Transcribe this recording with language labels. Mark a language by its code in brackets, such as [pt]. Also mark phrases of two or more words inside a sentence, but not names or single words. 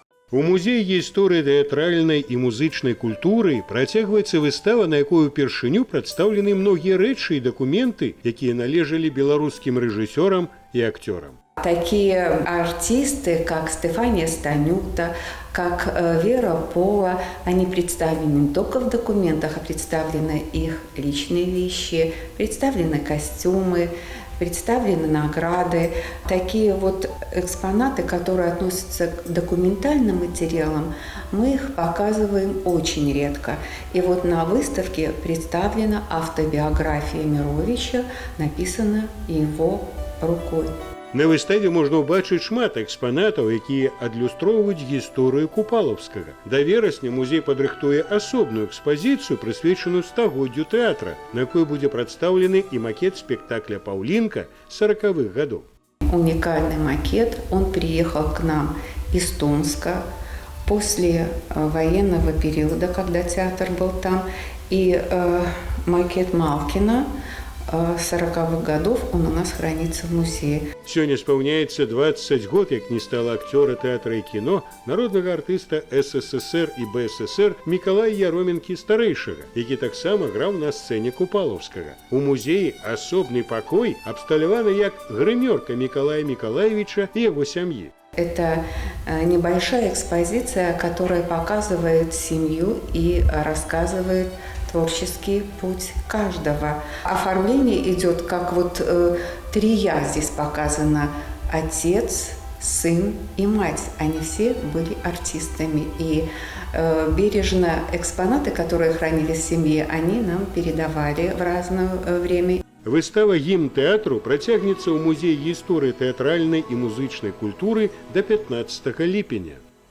[be] У музеі гісторыі тэатральнай і музычнай культуры працягваецца выстава, на якой упершыню прадстаўлены многія рэчы і дакументы, якія належалі беларускім рэжысёрам і акцёрам. [ru] Такие артисты, как Стефания Станюта, как Вера Пола, они представлены не только в документах, а представлены их личные вещи, представлены костюмы, представлены награды. Такие вот экспонаты, которые относятся к документальным материалам, мы их показываем очень редко. И вот на выставке представлена автобиография Мировича, написана его рукой. [be] На выставе можна ўбачыць шмат экспанатаў, якія адлюстроўваюць гісторыю Купалаўскага. Да верасня музей падрыхтуе асобную экспазіцыю, прысвечаную стагоддзю тэатра, на якой будзе прадстаўлены і макет спектакля «Паўлінка» 40-х гадоў. [ru] Уникальный макет. Он приехал к нам из Томска после военного периода, когда театр был там. И макет Малкина 40-х годов, он у нас хранится в музее. [be] Сёння спаўняецца 20 год, як не стала акцёра тэатра і кіно, народнага артыста СССР і БССР Мікалая Яроменкі-старэйшага, які таксама граў на сцэне Купалаўскага. У музеі асобны пакой абсталяваны як грымёрка Мікалая Мікалаевіча і яго сям'і. [ru] Это небольшая экспозиция, которая показывает семью и рассказывает творческий путь каждого. Оформление идет как вот три «я» здесь показано: отец, сын и мать. Они все были артистами. И бережно экспонаты, которые хранились в семье, они нам передавали в разное время. [be] Выстава «Гімн тэатру» працягнецца ў музеі гісторыі тэатральнай і музычнай культуры да 15 ліпеня.